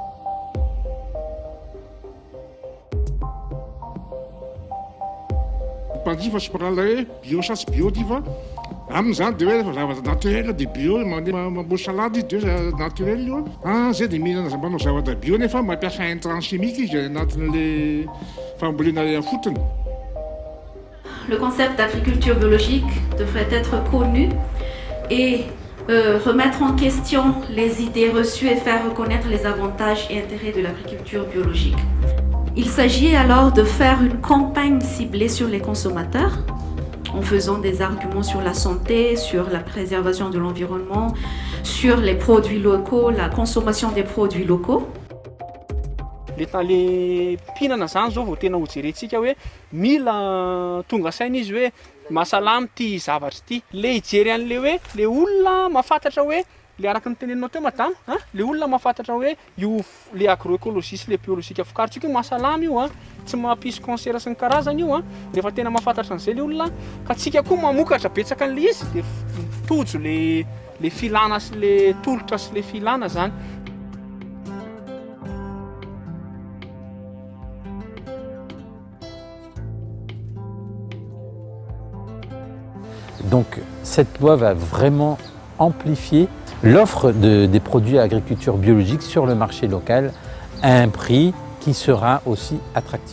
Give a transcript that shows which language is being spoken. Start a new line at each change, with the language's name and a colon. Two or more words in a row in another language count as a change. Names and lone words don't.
Malagasy: Mpanjifa sy mparala hoe bio sa tsy bio ty fa amin'izany dia hoe zavatra naturel dia bio mamboly salady izy dia hoe naturel io zay dia mihinana manao zavatra bio nefa mampiasa
French: intrant chimique
Malagasy: izy anatin'le fambolena fotony.
French: Le concept d'agriculture biologique devrait être connu et remettre en question les idées reçues et faire reconnaître les avantages et intérêts de l'agriculture biologique. Il s'agit alors de faire une campagne ciblée sur les consommateurs en faisant des arguments sur la santé, sur la préservation de l'environnement, sur les produits locaux, la consommation des produits locaux.
Malagasy: Le mpihinana zany zao vao tena ho jerentsika hoe mila tonga saina izy hoe mahasalama ty zavatra ty. Le hijery an'le hoe le olona mahafantatra hoe le araka ny teneninao teo madama, le olona mahafantatra hoe io le agroécologisme le biolojika vokaritsika io mahasalama io tsy mampisy cancer sy ny karazany io rehefa tena mahafantatra an'izay le olona ka tsika koa mamokatra betsaka an'le izy dia tojo le filana sy le tolotra sy le filana zany.
French: Donc cette loi va vraiment amplifier l'offre des produits agriculture biologique sur le marché local à un prix qui sera aussi attractif.